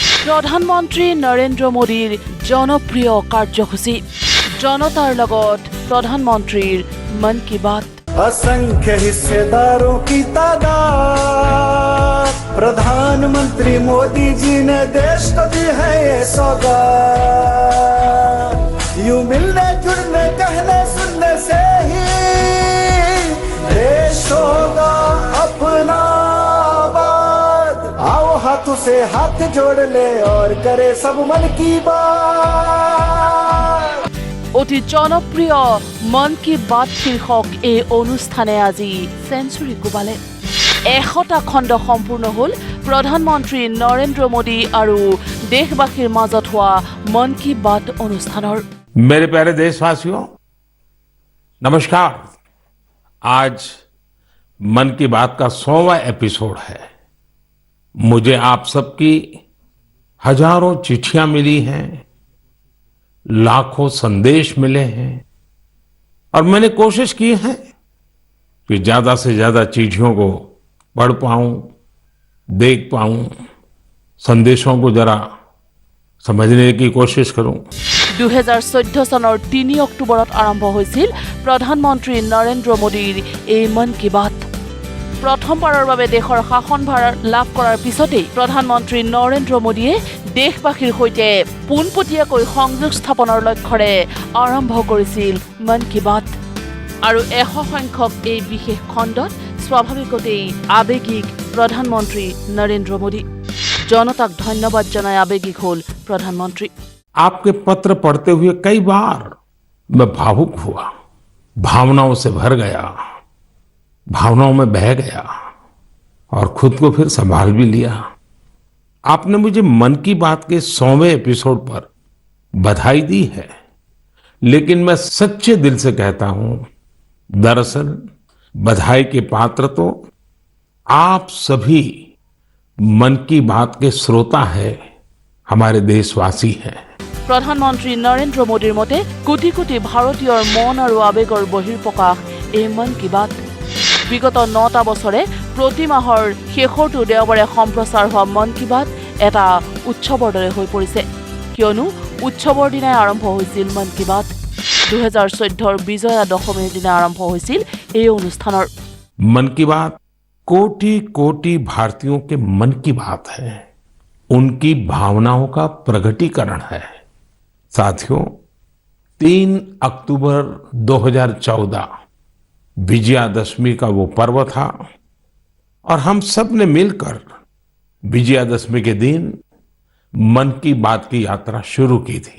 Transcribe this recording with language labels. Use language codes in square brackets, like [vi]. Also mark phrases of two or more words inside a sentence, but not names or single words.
[as] প্ৰধানমন্ত্ৰী নৰেন্দ্ৰ মোদীৰ জনপ্ৰিয় কাৰ্যসূচী জনতাৰ লগত প্ৰধানমন্ত্ৰীৰ মন কি বাত। [hi] असंख्य हिस्सेदारों की तादाद प्रधानमंत्री मोदी जी ने देश को दी है ये सौगात। यूं मिलने जुड़ने कहने सुनने से ही देश होगा अपना आबाद। आओ हाथों से हाथ जोड़ ले और करे सब मन की बात। [as] অতি জনপ্ৰিয় মন কি বাত শীৰ্ষক এই অনুষ্ঠানে আজি সেঞ্চুৰী কোবালে। 100টা খণ্ড সম্পূৰ্ণ হ'ল প্ৰধানমন্ত্ৰী নৰেন্দ্ৰ মোদী আৰু দেশবাসীৰ মাজত হোৱা মন কি বাত অনুষ্ঠানৰ। [hi] मेरे प्यारे देशवासियों, नमस्कार। आज मन की बात का 100वां एपिसोड है। मुझे आप सबकी हजारों चिट्ठियां मिली हैं, लाखों संदेश मिले हैं और मैंने कोशिश की है कि ज्यादा से ज्यादा चिट्ठियों को पढ़ पाऊं, देख पाऊं, संदेशों को जरा समझने की कोशिश करूं। [as] 2014 চনৰ 3 অক্টোবৰত আৰম্ভ হৈছিল প্ৰধানমন্ত্ৰী নৰেন্দ্ৰ মোদীৰ এই মন কি বাত। প্ৰথমবাৰৰ বাবে দেশৰ শাসনভাৰ লাভ কৰাৰ পিছতেই প্ৰধানমন্ত্ৰী নৰেন্দ্ৰ মোদীয়ে দেশবাসীৰ সৈতে পোনপটীয়াকৈ সংযোগ স্থাপনৰ লক্ষ্যৰে আৰম্ভ কৰিছিল মন কি বাত। আৰু 100 সংখ্যক এই বিশেষ খণ্ডত স্বাভাৱিকতেই আৱেগিক প্ৰধানমন্ত্ৰী নৰেন্দ্ৰ মোদী। জনতাক ধন্যবাদ জনাই আৱেগিক হ'ল প্ৰধানমন্ত্ৰী। [hi] आपके पत्र पढ़ते हुए कई बार मैं भावुक हुआ, भावनाओं से भर गया, भावनाओं में बह गया और खुद को फिर संभाल भी लिया। आपने मुझे मन की बात के 100वें एपिसोड पर बधाई दी है, लेकिन मैं सच्चे दिल से कहता हूं, दरअसल बधाई के पात्र तो आप सभी मन की बात के श्रोता है, हमारे देशवासी हैं। [as] প্ৰধানমন্ত্ৰী নৰেন্দ্ৰ মোদীৰ মতে কোটি কোটি ভাৰতীয়ৰ মন আৰু আৱেগৰ বহিৰ্প্ৰকাশ এই মন কি বাত। বিগত 9টা বছৰে প্ৰতি মাহৰ শেষৰটো দেওবাৰে সম্প্ৰচাৰ হোৱা মন কি বাত এটা উৎসৱৰ দৰে হৈ পৰিছে, কিয়নো উৎসৱৰ দিনাই আৰম্ভ হৈছিল মন কি বাত। 2014 বিজয়া দশমীৰ দিনা আৰম্ভ হৈছিল এই অনুষ্ঠানৰ। [hi] मन की बात कोटि कोटि भारतीयों के मन की बात है, उनकी भावनाओं का प्रकटीकरण है। साथियों, 3 अक्टूबर 2014 विजयादशमी का वो पर्व था और हम सब ने मिलकर विजयादशमी के दिन मन की बात की यात्रा शुरू की थी।